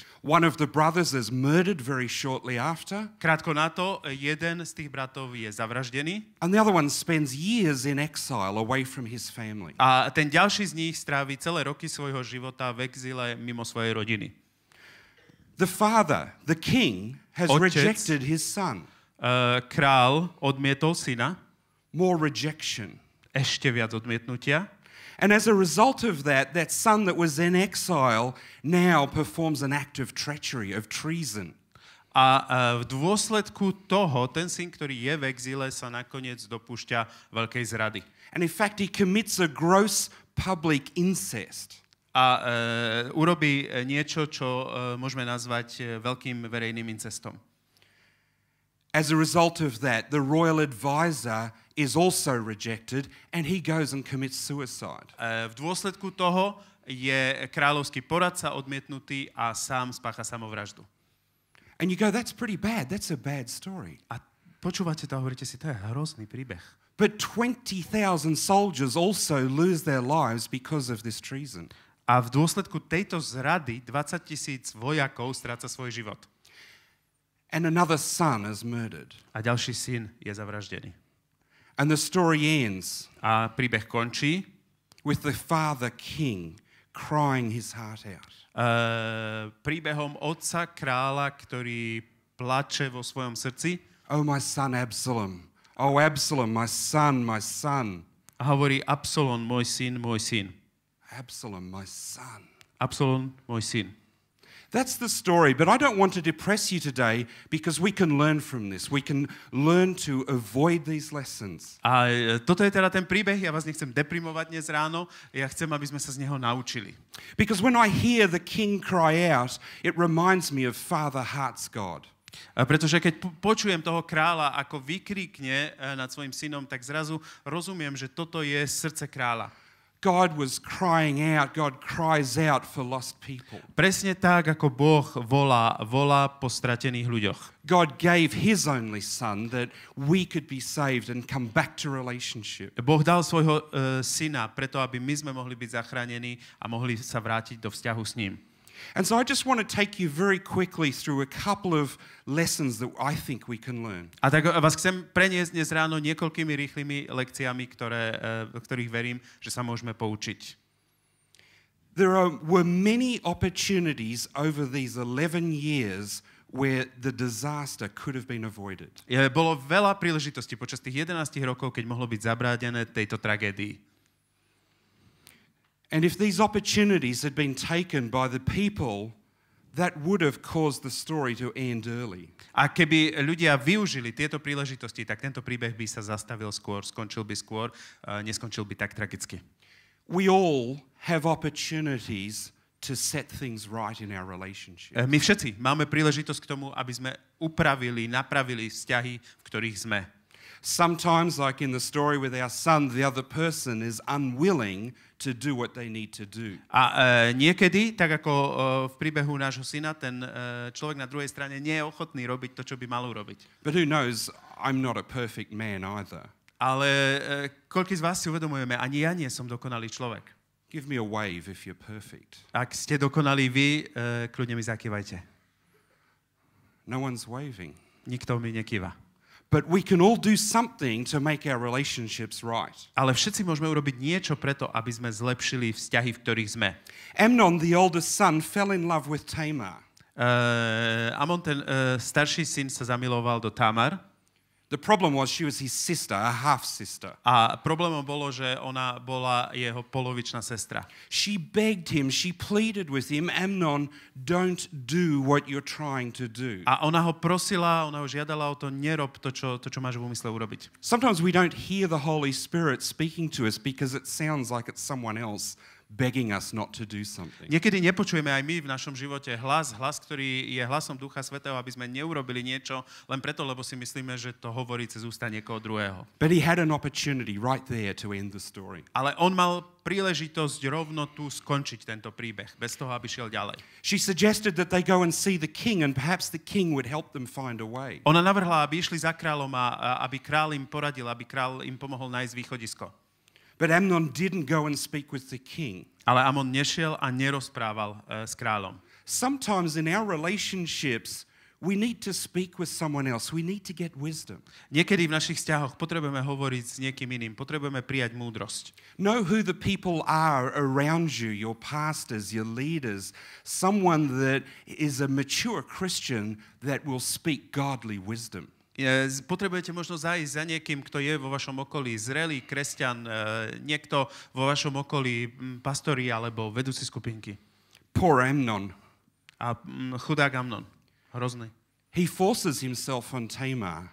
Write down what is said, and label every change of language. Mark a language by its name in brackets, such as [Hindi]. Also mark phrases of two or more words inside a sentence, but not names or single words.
[English] One of the brothers is murdered very shortly after. [Slovak] Krátko na to, jeden z tých bratov je zavraždený. [English] And the other one spends years in exile away from his family. [Slovak] A ten ďalší z nich strávi celé roky svojho života v exíle mimo svojej rodiny. [English] The father, the king, has [Slovak] Otec, [English] rejected his son. [Slovak] Král odmietol syna. [English] More rejection. [Slovak] Ešte viac odmietnutia. [English] And as a result of that, that son that was in exile now performs an act of treachery, of treason. [Slovak] A v dôsledku toho, ten syn, ktorý je v exíle, sa nakoniec dopúšťa veľkej zrady. [English] And in fact, he commits a gross public incest. [Slovak] a urobí niečo, čo môžeme nazvať veľkým verejným incestom. [English] As a result of that, the royal advisor is also rejected and he goes and commits suicide. [Slovak] V dôsledku toho je kráľovský poradca odmietnutý a sám spácha samovraždu. [English] And you go, that's pretty bad. That's a bad story. [Slovak] A počúvate to a hovoríte si, to je hrozný príbeh. [English] But 20,000 soldiers also lose their lives because of this treason. [Slovak] A v dôsledku tejto zrady 20,000 vojakov stráca svoj život. [English] And another son is murdered. [Slovak] A ďalší syn je zavraždený. [English] And the story ends [Slovak] A príbeh končí [English] with the father king crying his heart out. [Slovak] Príbehom otca kráľa, ktorý plače vo svojom srdci. [English] Oh, my son Absalom. Oh, Absalom, my son, my son. [Slovak] A hovorí, Absalom, môj syn, môj syn. [English] Absalom, my son. [Slovak] Absalom, môj syn. [English] That's the story, but I don't want to depress you today because we can learn from this. We can learn to avoid these lessons. [Slovak] A toto je teda ten príbeh, ja vás nechcem deprimovať dnes ráno, ja chcem, aby sme sa z neho naučili. [English] Because when I hear the king cry out, it reminds me of Father Heart's God. [Slovak] Pretože keď počujem toho kráľa, ako vykríkne nad svojim synom, tak zrazu rozumiem, že toto je srdce kráľa. [English] God was crying out, God cries out for lost people. [Slovak] Presne tak, ako Boh volá po stratených ľuďoch. [English] God gave his only son that we could be saved and come back to relationship. [Slovak] Boh dal svojho syna preto, aby my sme mohli byť zachránení a mohli sa vrátiť do vzťahu s ním. [English] And so I just want to take you very quickly through a couple of lessons that I think we can learn. [Slovak] A tak vás chcem preniesť dnes ráno niekoľkými rýchlymi lekciami, ktorých verím, že sa môžeme poučiť. [English] Were many opportunities over these 11 years where the disaster could have been avoided. [Slovak] Bolo veľa príležitostí počas tých 11 rokov, keď mohlo byť zabránené tejto tragédii. [English] And if these opportunities had been taken by the people, that would have caused the story to end early. [Slovak] A keby ľudia využili tieto príležitosti, tak tento príbeh by sa zastavil skôr, skončil by skôr, neskončil by tak tragicky. [English] We all have opportunities to set things right in our relationship. [Slovak] My všetci máme príležitosť k tomu, aby sme napravili vzťahy, v ktorých sme. [English] Sometimes, like in the story with our son, the other person is unwilling to do what they need to do. [Slovak] A niekedy, tak ako v príbehu nášho syna, ten človek na druhej strane nie je ochotný robiť to, čo by mal urobiť. [English] But who knows, I'm not a perfect man either. [Slovak] Ale koľký z vás si uvedomujeme, ani ja nie som dokonalý človek. [English] Give me a wave if you're perfect. [Slovak] Ak ste dokonalí vy, kľudne mi zakývajte. [English] No one's waving. [Slovak] Nikto mi nekýva. [English] But we can all do something to make our relationships right. [Slovak] Ale všetci môžeme urobiť niečo preto, aby sme zlepšili vzťahy, v ktorých sme. [English] Amnon, the oldest son, fell in love with Tamar. [Slovak] Amon, ten starší syn, sa zamiloval do Tamar. [English] The problem was she was his sister, a half-sister. [Slovak] A problémom bolo, že ona bola jeho polovičná sestra. [English] She begged him, she pleaded with him, Amnon, don't do what you're trying to do. [Slovak] A ona ho prosila, ona ho žiadala o to, nerob to, čo máš v úmysle urobiť. [English] Sometimes we don't hear the Holy Spirit speaking to us because it sounds like it's someone else begging us not to do something. [Slovak] Niekedy nepočujeme aj my v našom živote hlas, ktorý je hlasom Ducha Svätého, aby sme neurobili niečo len preto, lebo si myslíme, že to hovorí cez ústa niekoho druhého. [English] But he had an opportunity right there to end the story. [Slovak] Ale on mal príležitosť rovno tu skončiť tento príbeh, bez toho, aby šiel ďalej. [English] She suggested that they go and see the king and perhaps the king would help them find a way. [Slovak] Ona navrhla, aby išli za kráľom a aby král im poradil, aby král im pomohol nájsť východisko. [English] But Amnon didn't go and speak with the king. [Slovak] Ale Amon nešiel a nerozprával s kráľom. [English] Sometimes in our relationships we need to speak with someone else. We need to get wisdom. [Slovak] Niekedy v našich vzťahoch potrebujeme hovoriť s niekým iným, potrebujeme prijať múdrosť. [English] Know who the people are around you, your pastors, your leaders, someone that is a mature Christian that will speak godly wisdom. [Slovak] Potrebujete možno zájsť za niekým, kto je vo vašom okolí zrelý kresťan, niekto vo vašom okolí pastori alebo vedúci skupinky. [English] Poor Amnon. [Slovak] A chudák Amnon, hrozný. [English] He forces himself on Tamar.